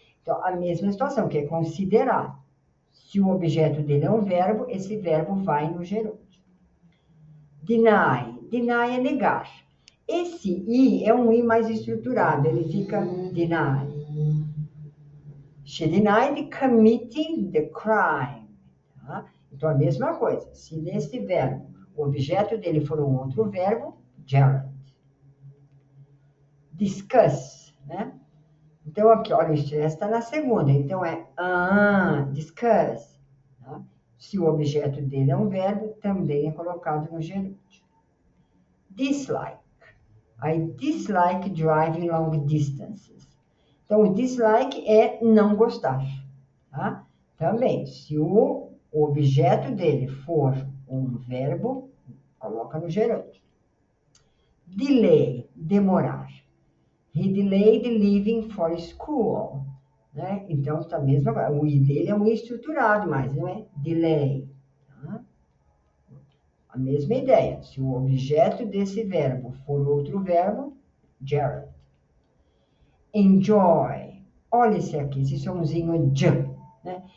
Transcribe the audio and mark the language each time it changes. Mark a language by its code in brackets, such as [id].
[pt] Então, a mesma situação, que é considerar. Se o objeto dele é um verbo, esse verbo vai no gerúndio. Deny. Deny é negar. Esse I é um I mais estruturado, ele fica deny. [en] She denied committing the crime. [pt] Tá? Então, a mesma coisa. Se nesse verbo o objeto dele for um outro verbo, gerund. Discuss, né? Então, aqui, olha, o stress está na segunda. Então, é discuss. Tá? Se o objeto dele é um verbo, também é colocado no gerúndio. Dislike. [en] I dislike driving long distances. [pt] Então, o dislike é não gostar. Tá? Também, se o objeto dele for um verbo, coloca no gerúndio. Delay, demorar. [en] He delayed leaving for school. [pt] Né? Então, tá mesmo agora. O I dele é um I estruturado, mas não é delay. Tá? A mesma ideia. Se o objeto desse verbo for outro verbo, gerund. Enjoy. Olha esse aqui, esse somzinho j. Né?